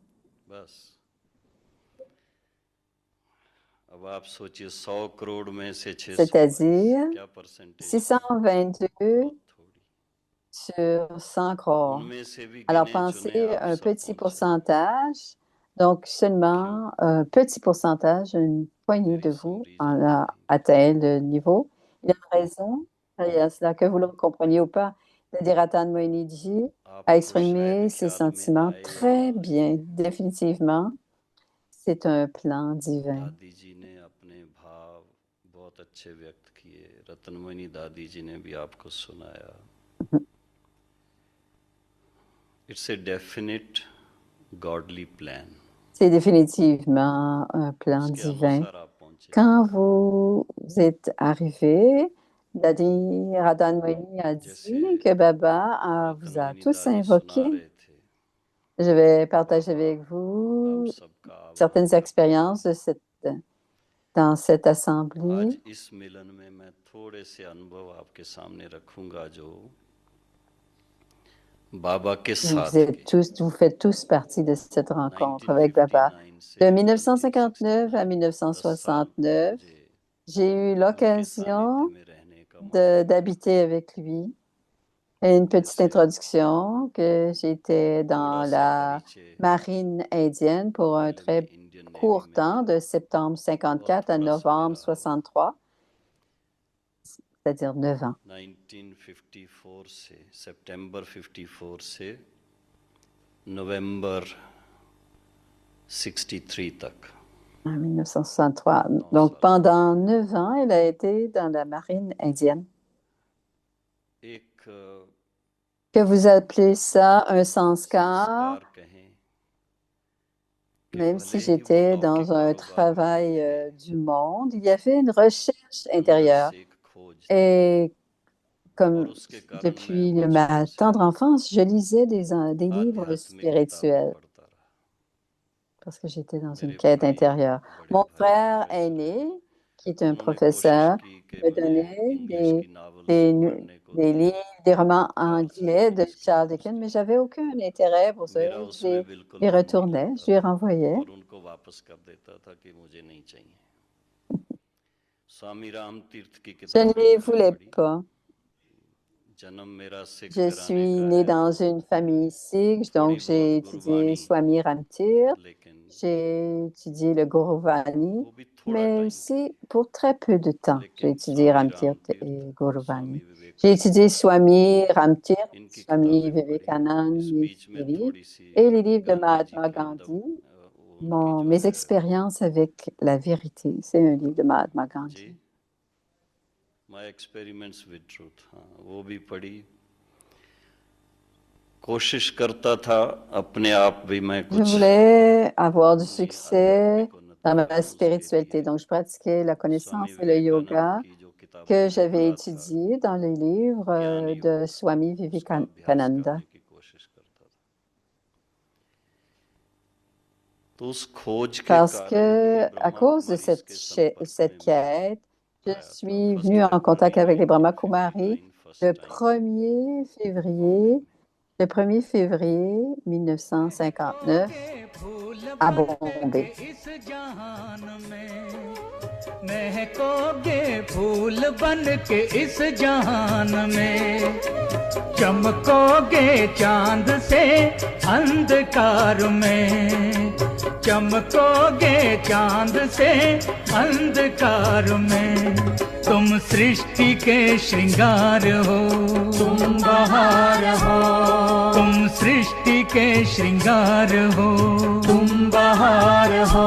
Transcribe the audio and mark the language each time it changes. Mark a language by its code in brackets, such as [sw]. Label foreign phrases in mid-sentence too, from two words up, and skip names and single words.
[fr] C'est-à-dire 622 sur 100 crores. Alors, pensez un petit pourcentage, donc seulement un petit pourcentage, une poignée de vous en a atteint le niveau. Il y a une raison derrière cela, que vous le compreniez ou pas. c'est-à-dire Ratan Mohiniji, [hi] आप [fr] a [hi] खुश [fr] exprimé [hi] रहने [fr] ses [hi] ख्याल में [fr] sentiments [hi] आए [fr] très [hi] या [fr] bien, définitivement. C'est un plan divin. [hi] दादी जी ने अपने भाव बहुत अच्छे व्यक्त किए, रत्नमणि दादी जी ने भी आपको सुनाया. [en] It's a definite godly plan. [fr] C'est définitivement un plan [hi] उसके [fr] divin. [hi] अनुसार आप पहुंचे. [fr] Quand vous êtes arrivé, Dadi Radhan Moini a dit que Baba vous a [hi] रत्नमणि [fr] tous [hi] दादी सुना [fr] invoqués. [hi] रहे थे. [fr] Je vais partager avec [hi] आप [fr] vous [hi] सबका आभार [fr] certaines [hi] करता हूं. [fr] expériences dans cette [hi] आज [fr] assemblée. [hi] इस मिलन में मैं थोड़े से अनुभव आपके सामने रखूंगा जो बाबा के साथ के [fr] Vous faites tous partie de cette rencontre avec Baba. 1959 De [hi] से [fr] 1959 à 1969, j'ai eu l'occasion d'habiter avec lui. Et une petite introduction que j'étais dans la marine indienne pour un très court temps, de septembre 54 à novembre 63, c'est-à-dire 9 ans. [hi] 1954 से सितंबर 54 से नवंबर 63 तक. [fr] En 1963. Donc, pendant 9 ans, il a été dans la marine indienne. [hi] एक [fr] Que vous appelez ça un sanskar, [hi] संस्कार कहें कि [fr] même [hi] भले [fr] si [hi] ही [fr] j'étais [hi] वो [fr] dans [hi] लौकिक [fr] un [hi] कारोबार [fr] travail [hi] में [fr] du monde, il y avait une recherche [hi] अंदर [fr] intérieure. [hi] से एक खोज थी. [fr] Et [hi] और [fr] comme [hi] उसके कारण [fr] depuis [hi] मैं [fr] ma [hi] बचपन [fr] tendre [hi] से [fr] enfance, je lisais des livres [hi] आध्यात्मिक किताबें [fr] spirituels [hi] पढ़ता रहा. [fr] parce que j'étais dans une [hi] मेरे [fr] quête [hi] भाई [fr] intérieure. [hi] बड़े [fr] Mon [hi] भाई [fr] frère [hi] प्रोफेसर [fr] aîné, qui est un [hi] उन्होंने कोशिश [fr] professeur, [hi] की कि [fr] me [hi] मुझे [fr] donnait [hi] इंग्लिश की नॉवेल्स [fr] des, [hi] पढ़ने को [fr] des [hi] दें. [fr] livres, des romans [hi] चार्ल्स [fr] anglais de [hi] डिकेंस की [fr] Charles [hi] बुक्स [fr] Dickens, mais [hi] थी. [fr] j'avais aucun intérêt pour ça. [hi] मेरा [fr] Je [hi] उसमें [fr] les, [hi] बिल्कुल [fr] les [hi] मन नहीं [fr] retournais, [hi] लगता [fr] je les [hi] था [fr] renvoyais. [hi] और उनको वापस कर देता था कि मुझे नहीं चाहिए. स्वामी राम तीर्थ की [fr] Je ne [hi] किताबें [fr] les [hi] मैंने [fr] voulais [hi] पढ़ी. [fr] pas. [hi] जन्म मेरा सिख [fr] Je [hi] घराने [fr] suis [hi] का [fr] née [hi] है [fr] dans [hi] तो [fr] une famille sikh, [hi] थोड़ी [fr] donc j'ai [hi] बहुत [fr] étudié [hi] गुरबानी, [fr] Swami Ramtir, [hi] लेकिन [fr] j'ai étudié le Guruvani, [hi] वो भी थोड़ा [fr] mais [hi] टाइम. [fr] aussi pour très peu de temps, j'ai [hi] लेकिन [fr] étudié [hi] स्वामी [fr] Ramtir [hi] राम तीर्थ, [fr] et [hi] स्वामी [fr] Guruvani. J'ai [hi] विवेकानंद, [fr] étudié Swami Ramtir, [hi] इनकी [fr] Swami [hi] किताबें पढ़ी. [fr] Vivekananda, [hi] इस [fr] les [hi] बीच में [fr] livres, [hi] थोड़ी सी [fr] et les livres de [hi] गांधी जी [fr] Mahatma [hi] के [fr] Gandhi, [hi] उनकी जो [fr] mes [hi] है [fr] expériences avec la vérité. C'est un livre de Mahatma [hi] जी [fr] Gandhi. [hi] माय एक्सपेरिमेंट्स विद ट्रूथ, हाँ वो भी पढ़ी. कोशिश करता था अपने आप भी मैं [fr] Je [hi] कुछ [fr] voulais avoir du [hi] अपनी [fr] succès [hi] आध्यात्मिक [fr] dans [hi] उन्नति [fr] ma [hi] उसके [fr] spiritualité. [hi] लिए [fr] Donc, je pratiquais la [hi] स्वामी [fr] connaissance et le [hi] विवेकानंद [fr] yoga [hi] की जो किताबें [fr] que [hi] मैंने [fr] j'avais [hi] पढ़ा था [fr] étudié dans les livres [hi] ज्ञान योग, [fr] de Swami [hi] उसका अभ्यास [fr] Vivekananda. [hi] करने की कोशिश करता था. तो उस खोज के [fr] Parce [hi] कारण [fr] que, [hi] ही [fr] à [hi] ब्रह्मा [fr] cause de [hi] कुमारी के संपर्क [fr] cette [hi] में मैं [fr] quête, je [hi] आया था. [fr] suis [hi] फर्स्ट [fr] venue en contact avec les Brahma [hi] फेब्रुअरी [fr] Kumaris 1959 le [en] first time [fr] 1er [hi] बॉम्बे [fr] février, [hi] में. [fr] le 1er février 1959 à Bombay. [hi] इस जहान में महकोगे फूल बन के इस जहान में चमकोगे चांद से अंधकार में चमकोगे चांद से अंधकार में तुम सृष्टि के श्रृंगार हो तुम बहार हो तुम सृष्टि के श्रृंगार हो तुम बहार हो